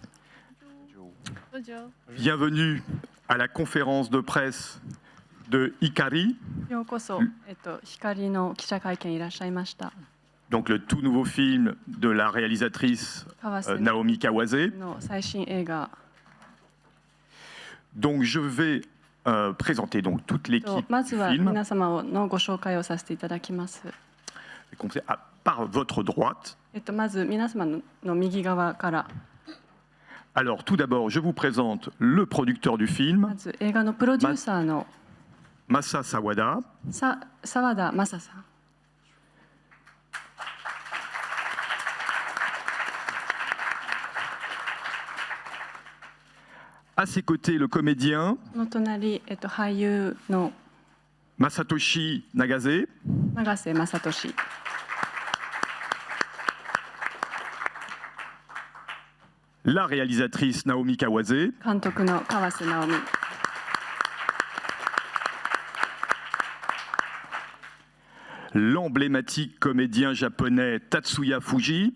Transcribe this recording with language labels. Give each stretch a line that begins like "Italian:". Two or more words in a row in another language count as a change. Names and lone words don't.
French: Bienvenue à la conférence de presse de Hikari,
Japanese: ようこそ、光の記者会見いらっしゃいました。
French: donc le tout nouveau film de la réalisatrice
Japanese: 川瀬
French: Naomi Kawase.
Japanese: の最新映画
French: Donc je vais présenter donc toute
Japanese: と
French: l'équipe
Japanese: ま
French: du
Japanese: ずは
French: film,
Japanese: 皆様のご紹介をさせていただきます。
French: par votre droite.
Japanese: まず皆様の右側から
French: Alors tout d'abord, je vous présente le producteur du
Japanese: ま
French: film,
Japanese: ず映画のプロデューサーの
French: Masa Sawada.
Japanese: 澤田正さん。
French: À ses côtés, le comédien
Japanese: の隣、俳優の Masatoshi Nagase. 永瀬正敏。
French: La réalisatrice Naomi Kawase.
Japanese: 監督の川瀬直美。
French: L'emblématique comédien japonais Tatsuya Fuji.